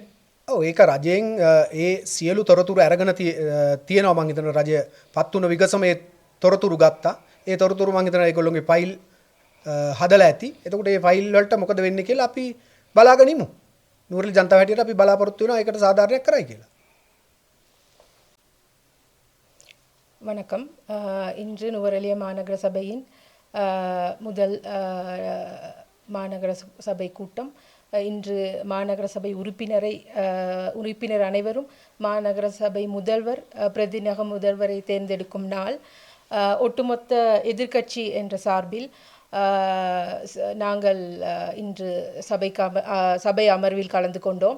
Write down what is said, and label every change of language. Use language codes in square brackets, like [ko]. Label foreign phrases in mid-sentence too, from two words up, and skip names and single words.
[si] ඔව් ඒක රජයෙන් ඒ සියලු තොරතුරු අරගෙන තියෙනවා මං හිතන රජය පත් වුණ විගසමේ තොරතුරු ගත්තා. ඒ තොරතුරු මං හිතන ඒගොල්ලෝගේ ෆයිල් හදලා ඇති. එතකොට මේ ෆයිල් වලට මොකද වෙන්නේ කියලා අපි බලාගෙන ඉමු. නූරලි ජනතාව හැටියට අපි බලාපොරොත්තු වෙනවා ඒකට සාධාරණයක් කරයි කියලා. [ta] வணக்கம் இன்று நுவரெலிய மாநகர சபையின் முதல் மாநகர சபை கூட்டம் இன்று மாநகர சபை உறுப்பினர் அனைவரும் மாநகர சபை முதல்வர் பிரதிநக முதல்வரை தேர்ந்தெடுக்கும் நாள் ஒட்டுமொத்த எதிர்க்கட்சி என்ற சார்பில் நாங்கள் இன்று சபை அமர்வில் கலந்து கொண்டோம்.